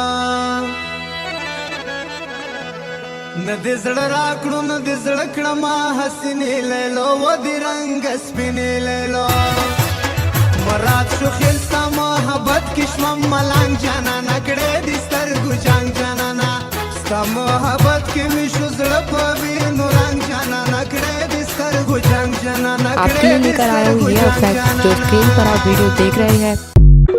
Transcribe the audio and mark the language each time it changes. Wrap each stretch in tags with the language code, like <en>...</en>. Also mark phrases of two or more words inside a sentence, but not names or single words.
<ps>نه دې زړه راکړو نه دې زړه کړمه حسینې لیلا و دې رنګ سپینې لیلا مراد شو خیل ستا محبت کې شوم ملنګ جانانا کړې دې سترګو جنګ جانانا ستا محبت کې مې شو زړه په وینو رنګ جانانا کړې دې سترګو جنګ جانانا</ps> <hi>आपके लिए लेकर आया हूँ ये इफेक्ट जो स्क्रीन पर आप वीडियो देख रहे हैं।</hi>